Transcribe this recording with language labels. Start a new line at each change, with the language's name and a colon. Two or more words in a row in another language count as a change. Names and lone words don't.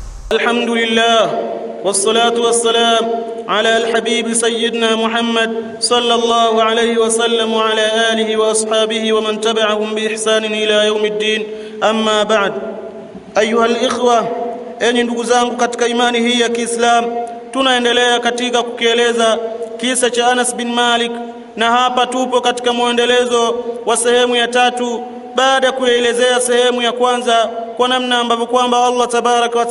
Arabic: الحمد لله والصلاة والسلام على الحبيب سيدنا محمد صلى الله عليه وسلم وعلى آله وأصحابه ومن تبعهم بإحسان إلى يوم الدين. أما بعد، أيها الإخوة،
Swahili: enyi ndugu zangu katika imani hii ya Kiislamu, tunaendelea katika kukieleza kisa cha Anas bin Malik, na hapa tupo katika muendelezo wa sehemu ya tatu baada ya kuelezea sehemu ya kwanza kwa namna ambavyo kwamba
Arabic: الله تبارك و